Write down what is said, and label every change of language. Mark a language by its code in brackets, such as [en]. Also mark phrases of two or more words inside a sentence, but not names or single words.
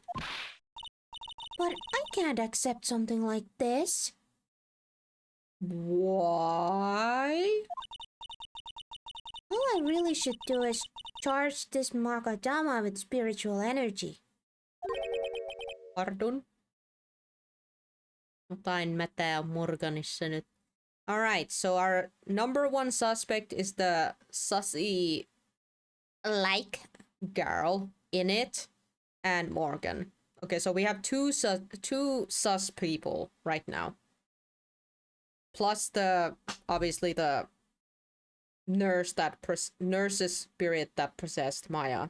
[en] But I can't accept something like this. Why? All I really should do is charge this Mogadama with spiritual energy. Pardon? [fi] Jotain mätää Morganissa nyt. [en] Alright, so our number one suspect is the sussy like girl in it and Morgan. Okay, so we have two sus people right now. Plus obviously the nurse's spirit that possessed Maya.